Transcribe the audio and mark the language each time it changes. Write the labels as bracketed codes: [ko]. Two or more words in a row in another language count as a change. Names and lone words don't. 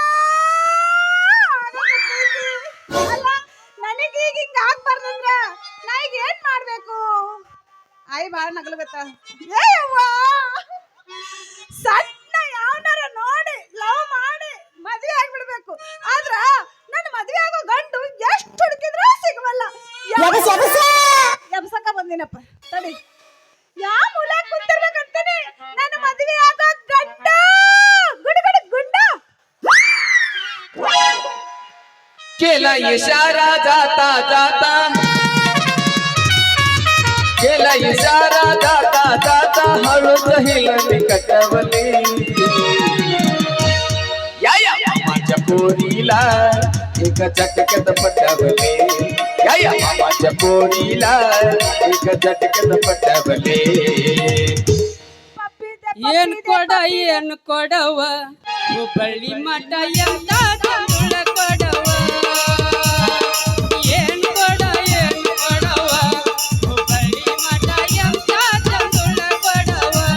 [kn] ಅಲ್ಲ ನನಗೆ ಈಗ ಹಿಂಗ ಆಗ್ಬಾರ್ದಂದ್ರ ನಾ ಈಗ ಏನ್ ಮಾಡ್ಬೇಕು ಆಯ್ ಬಾಳ ನಗಲಗತ್ತ ಏಯವ್ವಾ ಸಣ್ಣ ಯಾವನಾರ ನೋಡಿ ಲವ್ ಮಾಡಿ ಮದ್ವೆ ಆಗ್ಬಿಡ್ಬೇಕು ಆದ್ರ ನನ್ನ ಮದ್ವೆ ಆಗೋ ಗಂಡು ಎಷ್ಟು ಹುಡುಕಿದ್ರೂ ಸಿಗವಲ್ಲ ಎಬ್ಸಕ ಬಂದಿನಪ್ಪ ತಡಿ ಯಾವ ಮೂಲ ಕುಂತಿರ್ಬೇಕಂತಾನೆ ನನ್ನ ಮದ್ವೆ ಆಗೋ ಗಂಡ ಗುಡುಗುಡು ಗುಂಡ [mr] केला इशारा जाता जाता केला इशारा जाता जाता हळूच हिलती कटवली या मामाच्या पोरीला एक झटक्यात पटवले या मामाच्या पोरीला एक झटक्यात पटवले [kn] ಏನ್ ಕೊಡವ ಹುಬ್ಬಳ್ಳಿ ಮಠ ಎಂತ ತಂಗುಳ ಕೊಡವ ಏನ್ ಕೊಡವ ಹುಬ್ಬಳ್ಳಿ ಮಠ ಎಂತ ತಂಗುಳ ಕೊಡವ